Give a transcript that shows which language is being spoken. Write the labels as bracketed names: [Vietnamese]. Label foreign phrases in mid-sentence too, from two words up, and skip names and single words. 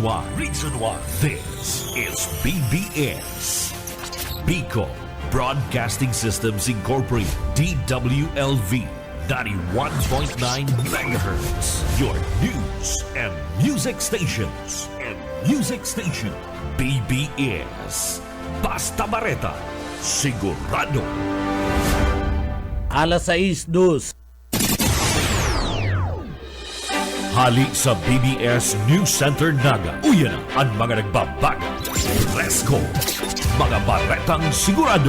[English] Reason 1. This is BBS. Bicol Broadcasting Systems Incorporated. DWLV 91.9 MHz. Your news and music stations. [Bikol] BBS. Basta Bareta. Sigurado. Alas 6:02. Hali sa BBS News Center Naga. Uyan ang mga nagbabaga. Fresco. Mga baretang sigurado.